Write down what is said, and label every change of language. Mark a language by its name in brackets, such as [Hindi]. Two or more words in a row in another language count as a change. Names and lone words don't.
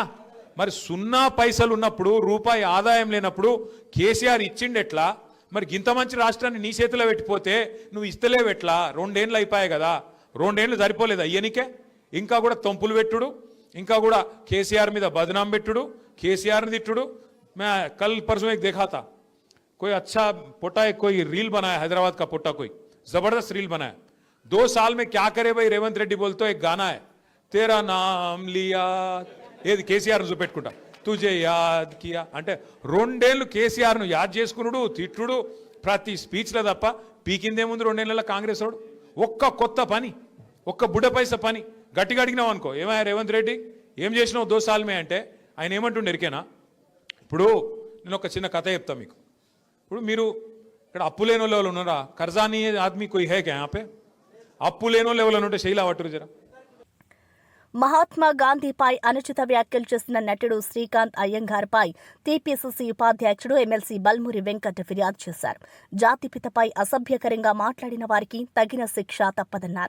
[Telugu] మరి సున్నా పైసలు ఉన్నప్పుడు, రూపాయి ఆదాయం లేనప్పుడు కేసీఆర్ ఇచ్చిండెట్లా? మరి ఇంత మంచి రాష్ట్రాన్ని నీ చేతిలో పెట్టిపోతే నువ్వు ఇస్తలేవెట్లా? 2 ఏళ్ళు అయిపోయాయి కదా, 2 ఏళ్ళు సరిపోలేదు అయ్యనికే? ఇంకా కూడా తొంపులు పెట్టుడు, ఇంకా కూడా కేసీఆర్ మీద బదనాం పెట్టుడు, కేసీఆర్ని తిట్టుడు. [Hindi] मैं कल परसों एक देखा था, कोई अच्छा पोटा है, कोई रील बनाया, हैदराबाद का पोटा, कोई जबरदस्त रील बनाया. 2 साल में क्या करे भाई रेवंत रेड्डी बोलते एक गाना है, तेरा नाम लिया, [Telugu] ఏది కేసీఆర్ చూపెట్టుకుంటా, [Hindi] तुझे याद किया [Telugu] అంటే 2 ఏళ్ళు కేసీఆర్ను యాద్ చేసుకున్నాడు, తిట్టుడు ప్రతి స్పీచ్లో తప్ప పీకిందేముంది 2 ఏళ్ళ కాంగ్రెస్ వాడు? ఒక్క కొత్త పని, ఒక్క బుడ్డ పైస పని గట్టిగా అడిగినావు అనుకో, ఏమయ్యా రేవంత్ రెడ్డి ఏం చేసినావు 2 [Hindi] साल में [Telugu] అంటే ఆయన ఏమంటుండే ఎరికేనా? ఇప్పుడు నేను ఒక చిన్న కథ చెప్తా మీకు. ఇప్పుడు మీరు ఇక్కడ అప్పు లేని వాళ్ళు ఉన్నారా? [Hindi] कर्जानी आदमी कोई है क्या యహాं पे? [Telugu] అప్పు లేని వాళ్ళు ఎవరైనా ఉంటే శైలా పట్టురు జరా. మహాత్మా గాంధీపై అనుచిత వ్యాఖ్యలు చేసిన నటుడు శ్రీకాంత్ అయ్యంగార్పై టీపీసీసీ ఉపాధ్యక్షుడు ఎమ్మెల్సీ బల్మూరి వెంకట్ ఫిర్యాదు చేశారు. జాతిపితపై అసభ్యకరంగా మాట్లాడిన వారికి తగిన శిక్ష తప్పదన్నారు.